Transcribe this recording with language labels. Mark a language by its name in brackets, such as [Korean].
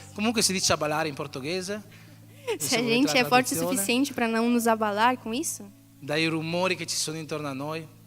[Italian] Comunque si dice abalare in portoghese. [Portuguese] se a gente é forte o suficiente para não nos abalar com isso, [Italian] Dai rumori che ci sono intorno a noi,